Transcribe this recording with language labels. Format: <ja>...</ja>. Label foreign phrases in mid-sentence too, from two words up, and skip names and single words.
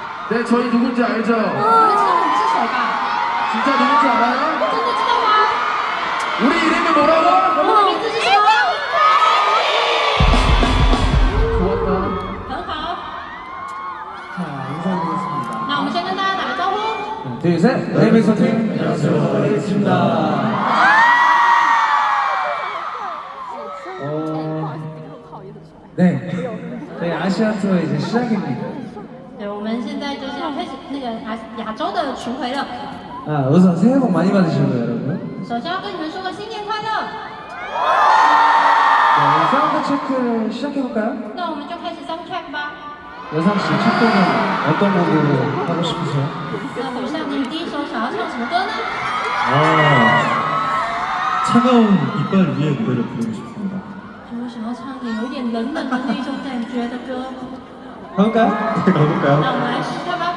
<ko>네, 저희 누군지 알죠?</ko> <zh>你们知道我们是谁吧？</zh> <ko>진짜 누군지 알아요?</ko> <zh>真的知道吗？</zh> <ko>우리 이름이 뭐라고?</ko> <zh>我们的名字是什么？</zh> <ko>좋았다.</ko> <zh>很好。</zh> <ko>자, 인사드리겠습니다.</ko> <zh>那我们先跟大家打个招呼。</zh> <ko>둘, 셋. 레이븐 팀. 안녕하세요. 레이븐입니다. 네. 저희 아시아 투어 이제 시작입니다.</ko> <zh>对，我们现在就是要开始那个亚洲的巡回了。</zh> <ko>아, 우선 새해 복 많이 받으시고요, 여러분.</ko> <zh>首先要跟你们说个新年快乐。</zh> <ko>네, 사운드 체크 시작해볼까요?</ko> <zh>那我们就开始</zh> <en>sound check</en> <zh>吧。</zh> <ko>여상 씨, 첫 곡은 어떤 곡으로 하고 싶으세요?</ko> <zh>那等一下，你第一首想要唱什么歌呢？</zh> <ko>차가운 이빨 위에 무대를 부르고 싶습니다.</ko> <zh>我想要唱点有点冷冷的那种感觉的歌。</zh> <ko>가볼까요? 네, 가볼까요?</ko> <zh>那我们来试试看吧。</zh>